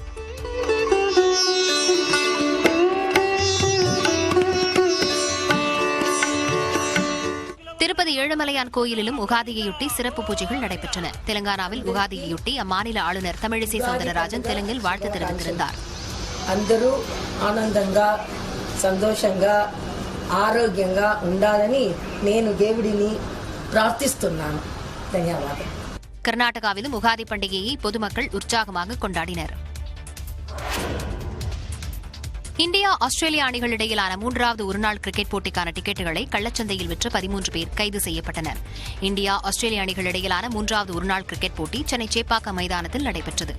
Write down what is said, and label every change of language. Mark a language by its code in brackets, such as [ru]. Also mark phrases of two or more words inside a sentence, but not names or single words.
[ta] திருப்பதி ஏழுமலையான் கோயிலிலும் உகாதியையொட்டி சிறப்பு பூஜைகள் நடைபெற்றன. தெலுங்கானாவில் உகாதியையொட்டி அம்மாநில ஆளுநர் தமிழிசை சவுந்தரராஜன் தெலுங்கில் வாழ்த்து தெரிவித்திருந்தார். [te] అందరూ ఆనందంగా సంతోషంగా ఆరోగ్యంగా ఉండాలని నేను దేవుడిని ప్రార్థిస్తున్నాను. ధన్యవాదాలు. [ta] கர்நாடகாவிலும் உகாதி பண்டிகையை பொதுமக்கள் உற்சாகமாக கொண்டாடினர். இந்தியா, ஆஸ்திரேலியா அணிகளிடையிலான 3வது ஒருநாள் கிரிக்கெட் போட்டிக்கான டிக்கெட்டுகளை கள்ளச்சந்தையில் விற்ற 13 பேர் கைது செய்யப்பட்டனர். இந்தியா, ஆஸ்திரேலியா அணிகளிடையிலான 3வது ஒருநாள் கிரிக்கெட் போட்டி சென்னை சேப்பாக்கம் மைதானத்தில் நடைபெற்றது.